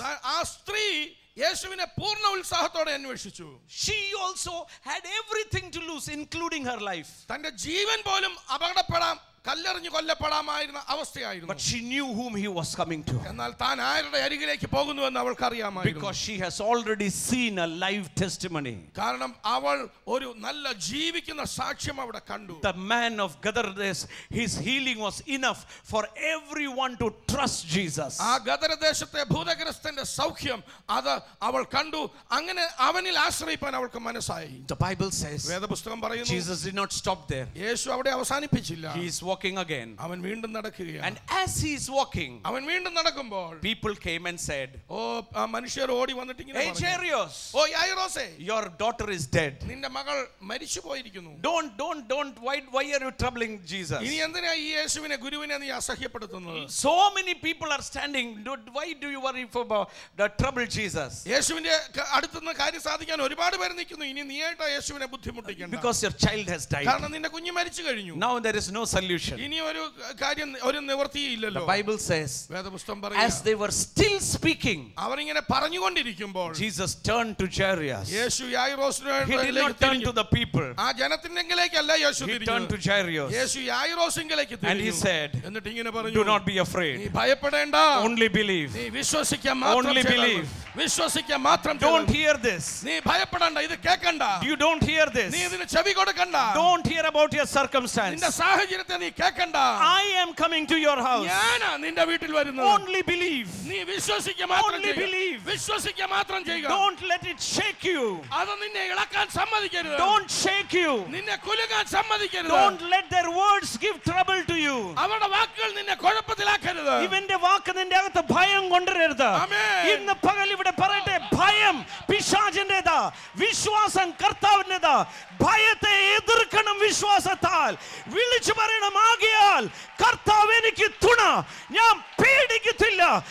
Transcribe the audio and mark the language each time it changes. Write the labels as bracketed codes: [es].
[ml] ആ സ്ത്രീ യേശുവിനെ പൂർണ്ണ ഉത്സാഹത്തോടെ അന്വേഷിച്ചു. [en] She also had everything to lose, including her life. [ml] തന്റെ ജീവൻ പോലും അപകടപ്പെടാം, കല്ലെറിഞ്ഞു കൊല്ലപ്പെടാമായിരുന്ന അവസ്ഥയായിരുന്നു. [en] But she knew whom he was coming to. [ml] എന്നാൽ താൻ ആരുടെ അരികിലേക്ക് പോകുന്നുവെന്ന് അവൾക്ക് അറിയാമായിരുന്നു. [en] Because she has already seen a live testimony. [ml] കാരണം അവൾ ഒരു നല്ല ജീവിക്കുന്ന സാക്ഷ്യം അവിടെ കണ്ടു. [en] The man of Gadara, his healing was enough for everyone to trust Jesus. [ml] ആ ഗദരദേശത്തെ ഭൂതഗ്രസ്തന്റെ സൗഖ്യം അത് അവൾ കണ്ടു. അങ്ങനെ അവനിൽ ആശ്രയിപ്പാൻ അവൾക്ക് മനസ്സായി. [en] The Bible says [ml] വേദപുസ്തകം പറയുന്നു, [en] Jesus did not stop there. [ml] യേശു അവിടെ അവസാനിപ്പിച്ചില്ല. [en] He is walking again. [ml] അവൻ വീണ്ടും നടക്കുകയാണ്. [en] And as he is walking, [ml] അവൻ വീണ്ടും നടക്കുമ്പോൾ [en] people came and said, [ml] മനുഷ്യർ ഓടി വന്നിട്ട് ഇങ്ങനെ [en] hey [ml] പറഞ്ഞു, [en] Jairus, [ml] oh യായിറോസേ, [en] your daughter is dead. [ml] നിന്റെ മകൾ മരിച്ചു പോയിരിക്കുന്നു. [en] Don't why are you troubling Jesus? [ml] ഇനി എന്തിനാ ഈ യേശുവിനെ ഗുരുവിനെ നീ അസഹ്യപ്പെടുത്തുന്നത്? [en] So many people are standing. Why do you worry for the trouble Jesus? [ml] യേശുവിന്റെ അടുത്തുനിന്ന് കാര്യം സാധിക്കാൻ ഒരുപാട് പേര് നിൽക്കുന്നു. ഇനി നീയായിട്ടാ യേശുവിനെ ബുദ്ധിമുട്ടിക്കണ്ട. [en] Because your child has died. [ml] കാരണം നിന്റെ കുഞ്ഞ് മരിച്ചു കഴിഞ്ഞു. [en] Now there is no solution. [ml] ഇനി ഒരു കാര്യം, ഒരു നിവൃത്തിയില്ലല്ലോ. [en] The Bible says, [ml] വേദപുസ്തകം [en] as [ml] പറയുന്നു, [en] they were still speaking, [ml] അവരിങ്ങനെ പറഞ്ഞുകൊണ്ടിരിക്കുമ്പോൾ [en] Jesus turned to Jairus. [ml] Yeshu [en] He did [ml] യായിറോസിലേക്ക് [en] not turn to the people. [ml] ആ ജനത്തിനെങ്കിലേക്കല്ല യേശു [en] He [ml] തിരിഞ്ഞു. [en] turned to Jairus. [ml] Yeshu യായിറോസിലേക്ക് [en] And he [ml] തിരിഞ്ഞു. [en] said, [ml] എന്നിട്ട് ഇങ്ങനെ പറഞ്ഞു, [en] do not be [ml] നീ [en] afraid. [ml] ഭയപ്പെടേണ്ട, [en] Only believe. [ml] നീ വിശ്വസിക്കാൻ മാത്രം [en] Only [ml] ചെയ്താൽ [en] believe. [ml] മതി. വിശ്വസിക്കാൻ മാത്രം [en] Don't [ml] ചെയ്താൽ [en] hear this. [ml] നീ ഭയപ്പെടണ്ട, ഇത് കേൾക്കണ്ട, [en] You don't hear this. [ml] നീ ഇതിന് ചെവി കൊടുക്കണ്ട, [en] Don't hear about your circumstance. [ml] നിന്റെ സാഹചര്യത്തെ നീ കേൾക്കണ്ട. [en] I am coming to your house. [ml] ഞാനാ നിന്റെ വീട്ടിൽ വരുന്നത്. [en] Only believe. [ml] നീ വിശ്വസിക്കുക മാത്രം [en] Only [ml] ചെയ്യുക. [en] believe. [ml] വിശ്വസിക്കുക മാത്രം ചെയ്യുക. [en] Don't let it shake you. [ml] അത് നിന്നെ ഇളക്കാൻ സമ്മതിക്കരുത്. [en] Don't shake you. [ml] നിന്നെ കുലുക്കാൻ സമ്മതിക്കരുത്. [en] Don't let their words give trouble to you. [ml] അവരുടെ വാക്കുകൾ നിന്നെ കുഴപ്പത്തിലാക്കരുത്. ഇവന്റെ വാക്ക് നിന്റെ അകത്ത് ഭയം കൊണ്ടുവരരുത്. ആമേൻ. ഇന്ന് പകൽ ഇവിടെ പറയട്ടെ, ഭയം പിശാചിന്റേതാ, വിശ്വാസം കർത്താവിന്റേതാ. ഭയത്തെ എതിർക്കണം വിശ്വാസത്താൽ. വിളിച്ചു പറയണം, ആകയാൽ കർത്താവ് എനിക്ക് തുണ, ഞാൻ പേടിക്കത്തില്ല.